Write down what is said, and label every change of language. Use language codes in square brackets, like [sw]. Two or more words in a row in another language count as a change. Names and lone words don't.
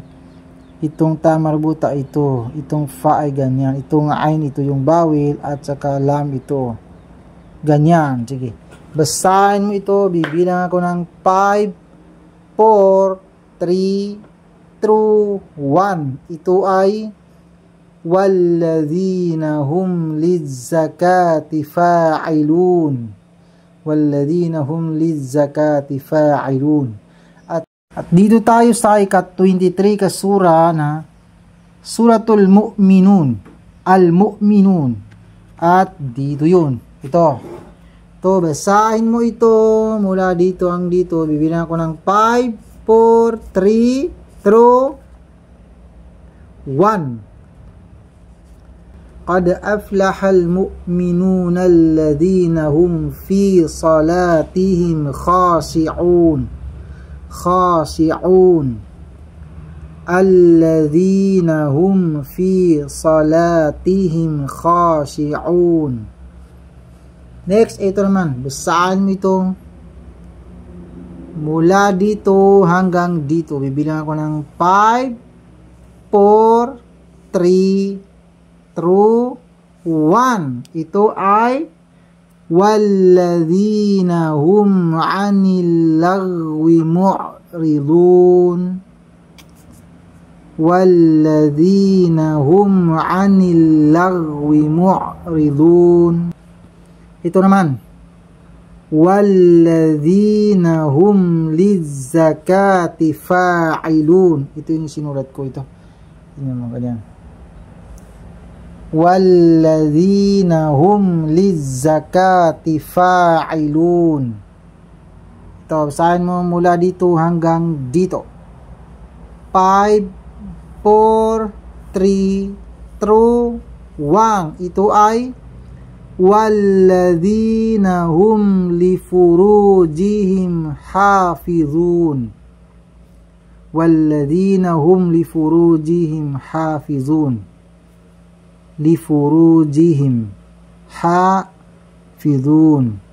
[tl] Itong ta marbuta, ito. Itong fa ay ganyan. Itong ain, ito yung bawil. At saka lam, ito. Ganyan. Sige. Basahin mo ito. Bibilang ako ng 5, 4, 3, 2, 1. Ito ay [ar] والذين هم للزكاة فاعلون. والذين هم للزكاة فاعلون. [tl] At dito tayo sa ika-23 ka sura na Suratul Mu'minun, Al-Mu'minun. At dito yun. Ito, basahin mo ito mula dito ang dito. Bibilang ko ng 5, 4, 3, 2, 1. [ar] قد أفلح المؤمنون الذين هم في صلاتهم خاشعون. خاشعون الذين هم في صلاتهم خاشعون. [tl] Next, ito naman, basahin mo ito mula dito hanggang dito. Bibilang ako ng 5, 4, 3, 2, 1. Ito ay [ar] وَالَّذِينَ هُمْ عَنِ اللَّغْوِ مُعْرِضُونَ وَالَّذِينَ هُمْ عَنِ اللَّغْوِ مُعْرِضُونَ. [tl] Ito naman, [ar] وَالَّذِينَ هُمْ لِلزَّكَاةِ فَاعِلُونَ. [tl] Ito yung sinulat ko ito. Tingnan mo ganyan. [ar] وَالَّذِينَ هُمْ لِلزَّكَاةِ فَاعِلُونَ. [tl] Ito, basahin mo mula dito hanggang dito. 5, 4, 3, 2, 1. Ito ay [ar] وَالَّذِينَ هُمْ لِفُرُوجِهِمْ حَافِظُونَ وَالَّذِينَ هُمْ لِفُرُوجِهِمْ حَافِظُونَ. لِفُرُوجِهِمْ Fidun.